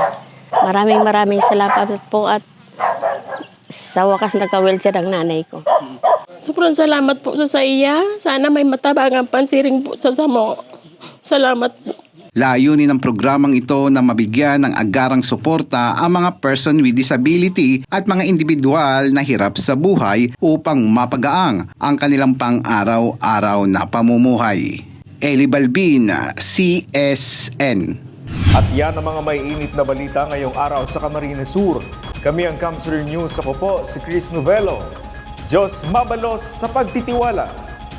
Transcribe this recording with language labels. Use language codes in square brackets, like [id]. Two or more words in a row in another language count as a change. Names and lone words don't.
[tl] Maraming salamat po at sa wakas nagka-wheelchair ang nanay ko. [bik] Sobrang salamat po sa iya. Sana may matabangang pansiring po sa mo. [tl] Salamat po. Layunin ng programang ito na mabigyan ng agarang suporta ang mga [en] person with disability [tl] at mga individual na hirap sa buhay upang mapagaang ang kanilang pang-araw-araw na pamumuhay. Eli Balbin, CSN. At yan ang mga may init na balita ngayong araw sa Camarines Sur. Kami ang Kamsur News. Ako po si Chris Novelo. [bik] Diyos mabalos sa pagtitiwala.